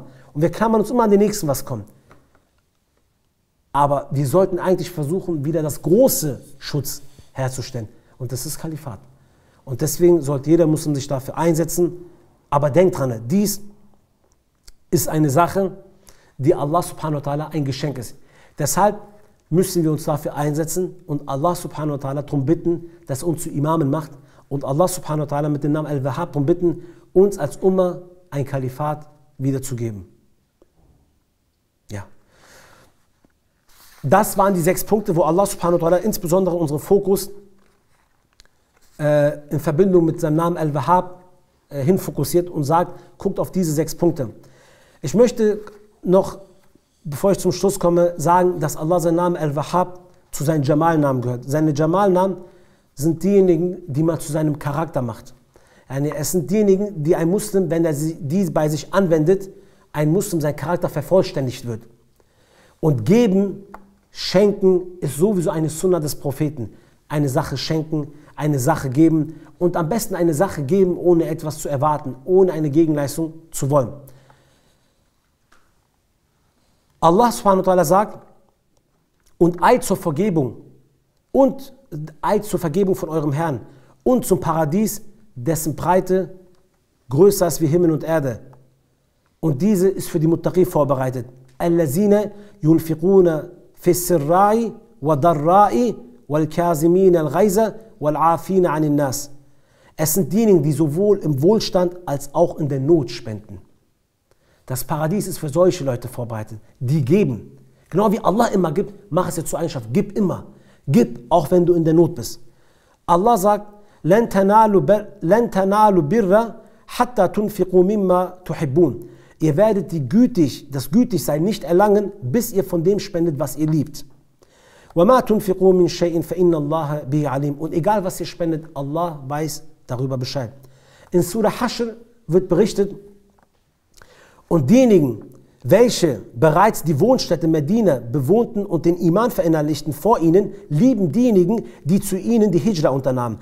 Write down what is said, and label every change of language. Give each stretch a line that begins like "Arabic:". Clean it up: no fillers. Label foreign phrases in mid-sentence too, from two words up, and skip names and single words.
German: Und wir klammern uns immer an den Nächsten, was kommt. Aber wir sollten eigentlich versuchen, wieder das große Schutz herzustellen. Und das ist Kalifat. Und deswegen sollte jeder Muslim sich dafür einsetzen. Aber denkt dran, dies ist eine Sache, die Allah
Arabic: سبحانه وتعالى
German: ein Geschenk ist. Deshalb müssen wir uns dafür einsetzen und Allah
Arabic: سبحانه وتعالى
German: darum bitten, dass er uns zu Imamen macht. Und Allah
Arabic: سبحانه وتعالى
German: mit dem Namen Al-Wahhab darum bitten, uns als Umma ein Kalifat wiederzugeben. Ja. Das waren die 6 Punkte, wo Allah
Arabic: سبحانه وتعالى
German: insbesondere unseren Fokus in Verbindung mit seinem Namen Al-Wahhab hinfokussiert und sagt, guckt auf diese 6 Punkte. Ich möchte noch, bevor ich zum Schluss komme, sagen, dass Allah seinen Namen Al-Wahhab zu seinen Jamal-Namen gehört. Seine Jamal-Namen sind diejenigen, die man zu seinem Charakter macht. Es sind diejenigen, die ein Muslim, wenn er die bei sich anwendet, ein Muslim sein Charakter vervollständigt wird. Und geben, schenken ist sowieso eine Sunna des Propheten. Eine Sache schenken, eine Sache geben und am besten eine Sache geben, ohne etwas zu erwarten, ohne eine Gegenleistung zu wollen. Allah
Arabic: سبحانه وتعالى
German: sagt, und Eid zur Vergebung und Eid zur Vergebung von eurem Herrn und zum Paradies, dessen Breite größer ist wie Himmel und Erde. Und diese ist für die Muttaqi vorbereitet.
Arabic: الَّذِينَ يُنفِقُونَ فِي السَّرَّاءِ وَالضَّرَّاءِ وَالْكَاظِمِينَ الْغَيْظَ وَالْعَافِينَ عَنِ النَّاسِ.
German: Es sind diejenigen, die sowohl im Wohlstand als auch in der Not spenden. Das Paradies ist für solche Leute vorbereitet, die geben. Genau wie Allah immer gibt, mach es dir zur Eigenschaft, gib immer. Gib, auch wenn du in der Not bist. Allah sagt,
Arabic: لَن تَنَالُوا بِرَّ حَتَّى تُنْفِقُوا مِمَّا تُحِبُّونَ.
German: Ihr werdet das Gütigsein nicht erlangen, bis ihr von dem spendet, was ihr liebt.
Arabic: وَمَا تُنْفِقُوا مِنْ شَيْءٍ فَإِنَّ اللَّهَ بِهِ عَلِيمٌ.
German: Und egal was ihr spendet, Allah weiß darüber Bescheid. In Surah Hashr wird berichtet, und diejenigen, welche bereits die Wohnstätte Medina bewohnten und den Iman verinnerlichten vor ihnen, lieben diejenigen, die zu ihnen die Hijra unternahmen.